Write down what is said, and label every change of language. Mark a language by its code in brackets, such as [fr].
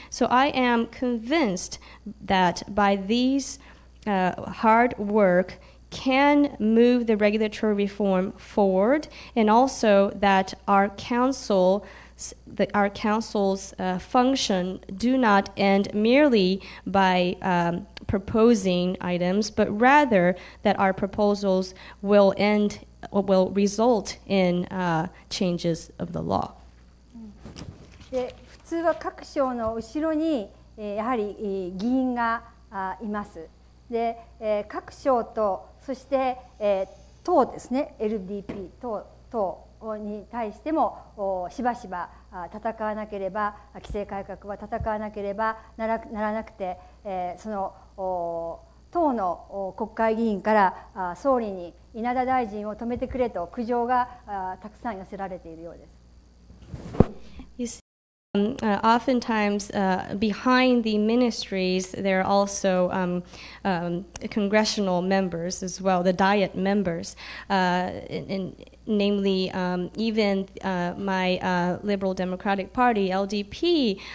[en] So I am convinced that by these hard work can move the regulatory reform forward, and also that our council's function do not end merely by proposing items, but rather that our proposals will result in changes of the law. [ja] で、普通は各省の後ろにやはり議員がいます。で、各省とそして党ですね、LDP 党に対してもしばしば戦わなければ、規制改革は戦わなければならなくて、その党の国会議員から総理に稲田大臣を止めてくれと苦情がたくさん寄せられているようです。 [en] Oftentimes, behind the ministries, there are also congressional members as well, the Diet members, namely even my Liberal Democratic Party, LDP.